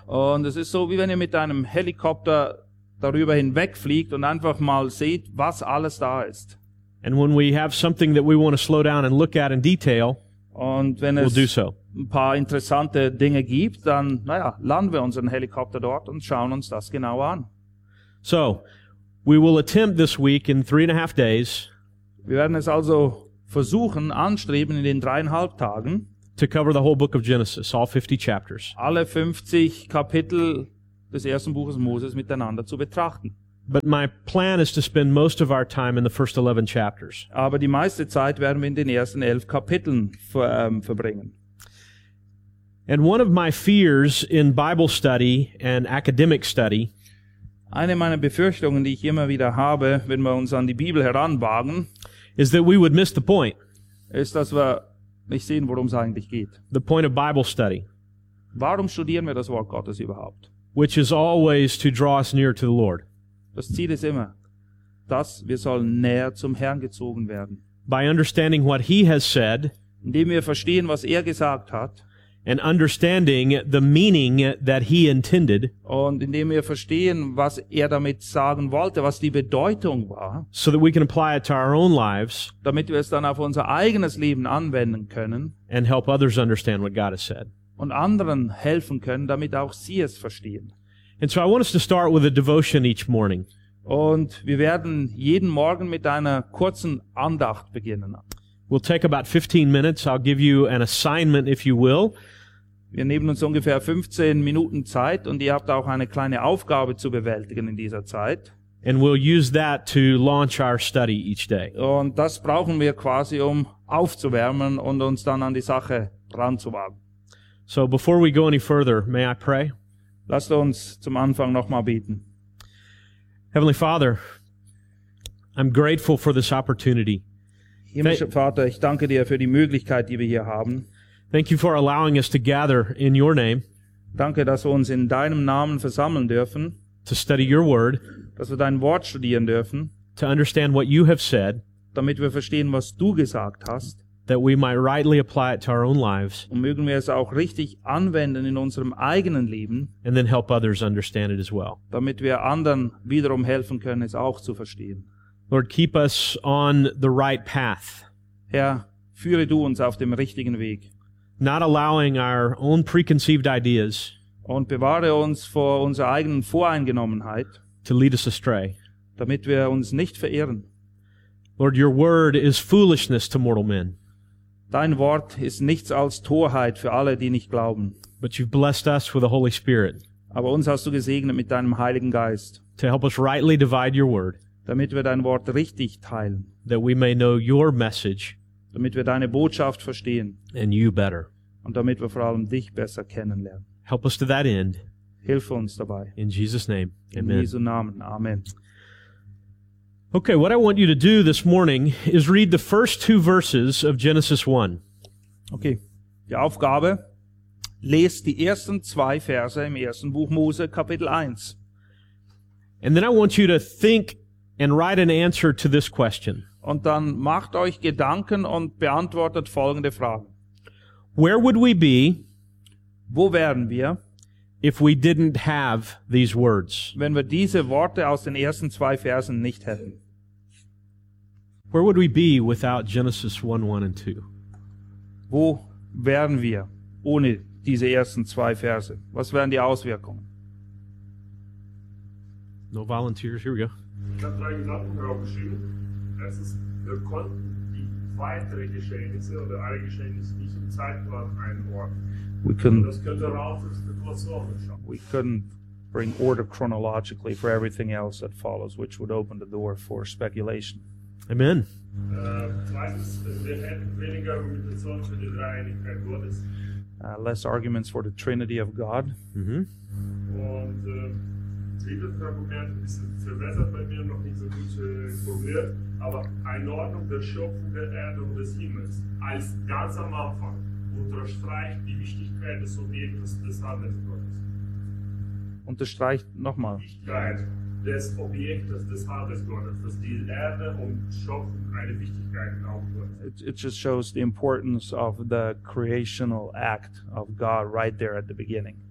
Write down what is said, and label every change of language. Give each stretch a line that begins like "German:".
German: Und es ist so, wie wenn ihr mit einem Helikopter darüber hinwegfliegt und einfach mal seht, was alles da ist.
English: And when we have something that we want to slow down and look at in detail, we'll do so.
German: Ein paar interessante Dinge gibt, dann landen wir unseren Helikopter dort und schauen uns das genau an.
English: So, we will attempt this week in 3.5 days.
German: Wir werden es also versuchen, anstreben in den 3.5 Tagen.
English: To cover the whole book of Genesis, all 50 chapters.
German: Alle 50 Kapitel des ersten Buches Moses miteinander zu betrachten.
English: But my plan is to spend most of our time in the first 11 chapters.
German: Aber die meiste Zeit werden wir in den ersten 11 Kapiteln verbringen.
English: And one of my fears in Bible study and academic study.
German: Eine meiner Befürchtungen, die ich immer wieder habe, wenn wir uns an die Bibel heranwagen,
English: is that we would miss the point.
German: Ist, dass wir nicht sehen, worum es eigentlich geht.
English: The point of Bible study.
German: Warum studieren wir das Wort Gottes überhaupt?
English: Which is always to draw us near to the Lord.
German: Das Ziel ist immer, dass wir sollen näher zum Herrn gezogen werden.
English: By understanding what he has said.
German: Indem wir verstehen, was er gesagt hat.
English: and understanding the meaning that he intended.
German: Und indem wir verstehen, was er damit sagen wollte, was die Bedeutung war.
English: So that we can apply it to our own lives.
German: Damit wir es dann auf unser eigenes Leben anwenden können.
English: And help others understand what God has said.
German: Und anderen helfen können, damit auch sie es verstehen.
English: And so I want us to start with a devotion each morning.
German: Und wir werden jeden Morgen mit einer kurzen Andacht beginnen.
English: We'll take about 15 minutes. I'll give you an assignment, if you will.
German: Wir nehmen uns ungefähr 15 Minuten Zeit und ihr habt auch eine kleine Aufgabe zu bewältigen in dieser Zeit.
English: And we'll use that to launch our study each day.
German: Und das brauchen wir quasi, um aufzuwärmen und uns dann an die Sache ranzuwagen.
English: So before we go any further, may I pray?
German: Lasst uns zum Anfang nochmal beten.
English: Heavenly Father, I'm grateful for this opportunity.
German: Himmlischer Vater, ich danke dir für die Möglichkeit, die wir hier haben.
English: Thank you for allowing us to gather in your name.
German: Danke, dass wir uns in deinem Namen versammeln dürfen.
English: To study your word.
German: Dass wir dein Wort studieren dürfen.
English: To understand what you have said.
German: Damit wir verstehen, was du gesagt hast.
English: That we might rightly apply it to our own lives.
German: Und mögen wir es auch richtig anwenden in unserem eigenen Leben.
English: And then help others understand it as well.
German: Damit wir anderen wiederum helfen können, es auch zu verstehen.
English: Lord, keep us on the right path.
German: Herr, führe du uns auf dem richtigen Weg.
English: Not allowing our own preconceived ideas.
German: Und bewahre uns vor unserer eigenen Voreingenommenheit.
English: To lead us astray.
German: Damit wir uns nicht verirren.
English: Lord, your word is foolishness to mortal men.
German: Dein Wort ist nichts als Torheit für alle, die nicht glauben.
English: But you've blessed us with the Holy Spirit.
German: Aber uns hast du gesegnet mit deinem Heiligen Geist.
English: To help us rightly divide your word.
German: Damit wir dein Wort richtig teilen.
English: That we may know your message.
German: Damit wir deine Botschaft verstehen.
English: And you better.
German: Und damit wir vor allem dich besser kennenlernen.
English: Help us to that end.
German: Hilf uns dabei.
English: In Jesus' name. Amen.
German: In Jesu Namen. Amen.
English: Okay, what I want you to do this morning is read the first two verses of Genesis 1.
German: Okay, die Aufgabe, lest die ersten zwei Verse im ersten Buch Mose, Kapitel 1.
English: And then I want you to think and write an answer to this question.
German: Und dann macht euch Gedanken und beantwortet folgende Fragen.
English: Where would we be?
German: Wo wären wir?
English: If we didn't have these words.
German: Wenn wir diese Worte aus den ersten zwei Versen nicht hätten.
English: Where would we be without Genesis 1, 1 and 2?
German: Wo wären wir ohne diese ersten zwei Verse? Was wären die Auswirkungen?
English: No volunteers, here we go.
German: Ich habe drei Gedanken darauf geschrieben. Erstens, wir konnten die weiteren Geschehnisse oder alle Geschehnisse nicht im Zeitplan einordnen. Das könnte Ralf das Situation schaffen.
English: We couldn't bring order chronologically for everything else that follows, which would open the door for speculation. Amen.
German: Zweitens, wir hätten weniger Argumentation für die Dreieinigkeit Gottes.
English: Less arguments for the Trinity of God. Mm-hmm.
German: Und dieses Argument ist verbessert bei mir noch nicht so gut formuliert, aber eine Ordnung der Schöpfung der Erde und des Himmels als ganz am Anfang unterstreicht die Wichtigkeit des Objektes des Handelns Gottes. Unterstreicht nochmal. Wichtigkeit des Objektes des Handelns Gottes, dass die Erde und Schöpfung eine Wichtigkeit aufwirft.
English: It just shows the importance of the creational act of God right there at the beginning.